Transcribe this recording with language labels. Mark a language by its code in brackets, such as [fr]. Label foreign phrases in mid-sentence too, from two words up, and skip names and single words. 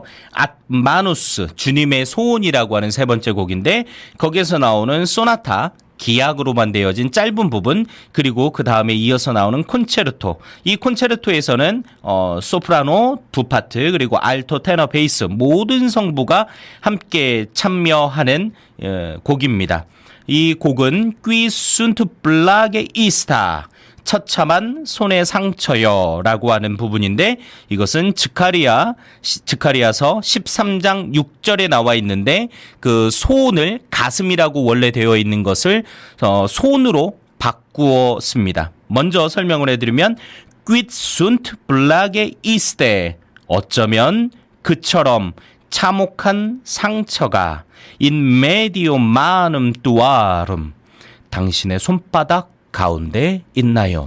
[ko] 앗마누스, 주님의 소원이라고 하는 세 번째 곡인데 거기에서 나오는 소나타, 기악으로만 되어진 짧은 부분, 그리고 그 다음에 이어서 나오는 콘체르토. 이 콘체르토에서는 소프라노 두 파트, 그리고 알토, 테너, 베이스 모든 성부가 함께 참여하는 곡입니다. [la] 이 곡은 Qui sunt plague ista, [ko] 처참한 손의 상처여 라고 하는 부분인데 이것은 즉가리아서 13장 6절에 나와 있는데 그 소원을 가슴이라고 원래 되어 있는 것을 손으로 바꾸었습니다. 먼저 설명을 해드리면 [la] Quid sunt plague iste, [ko] 어쩌면 그처럼 참혹한 상처가 [la] in medio manum tuarum, [ko] 당신의 손바닥 가운데 있나요?